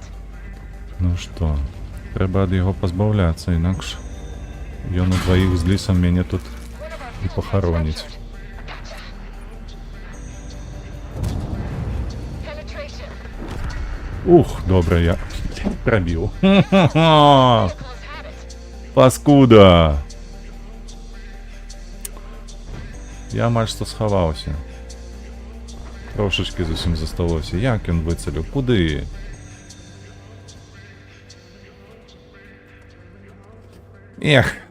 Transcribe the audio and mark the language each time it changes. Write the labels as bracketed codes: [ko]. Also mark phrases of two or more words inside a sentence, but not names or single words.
[be] Ну што, трэба ад яго пазбаўляцца, інакш ён удваіх з лісам мяне тут і пахароніць. [en] Penetration. [be] Ух, добра, я прабіў. [en] Vehicles had it. [be] Паскуда! Я амаль што схаваўся. Трошачкі зусім засталося. Як ён выцаліў? Куды? Эх!